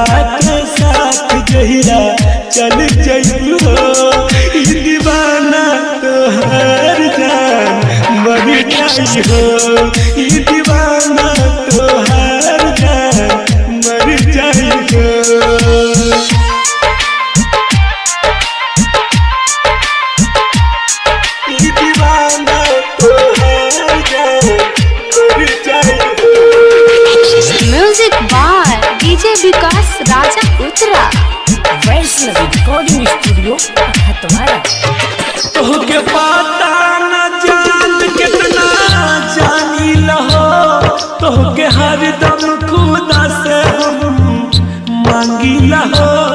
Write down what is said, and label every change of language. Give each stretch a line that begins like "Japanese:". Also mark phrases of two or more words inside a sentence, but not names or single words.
Bhojpuri: के साथ जहिरा चल जइबू हो ई दीवाना तोहार जान मर जाई हो ई दीवाना तोहार जान मर जाई हो ई दीवाना तोहार जान मर जाई हो
English: music by DJ Vikas Raja Uttara Vaishnavi Recording Studio Khatwara.
Bhojpuri: तोहके पता न जान कितना जानी लहो तोहके हरदम खुदा से हम मांगी लहो